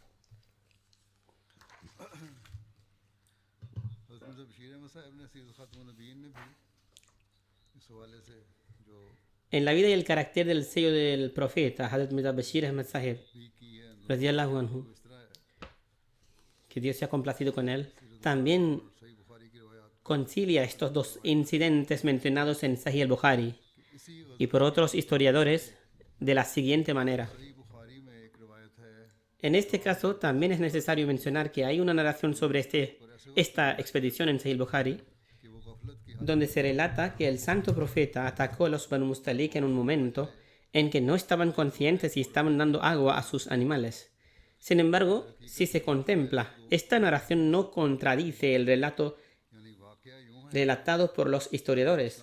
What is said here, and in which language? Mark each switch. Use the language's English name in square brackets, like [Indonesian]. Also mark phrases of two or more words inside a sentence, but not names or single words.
[Spanish] En la vida y el carácter del sello del profeta, Hazrat Mirza Bashir Ahmad Sahib, [Arabic] رضي الله عنه, [Spanish] que Dios se ha complacido con él, también concilia estos dos incidentes mencionados en Sahih al-Bukhari y por otros historiadores de la siguiente manera. En este caso, también es necesario mencionar que hay una narración sobre esta expedición en Sahih al-Bukhari, donde se relata que el santo profeta atacó a los Banu Mustalik en un momento en que no estaban conscientes y estaban dando agua a sus animales. Sin embargo, si se contempla, esta narración no contradice el relato relatado por los historiadores.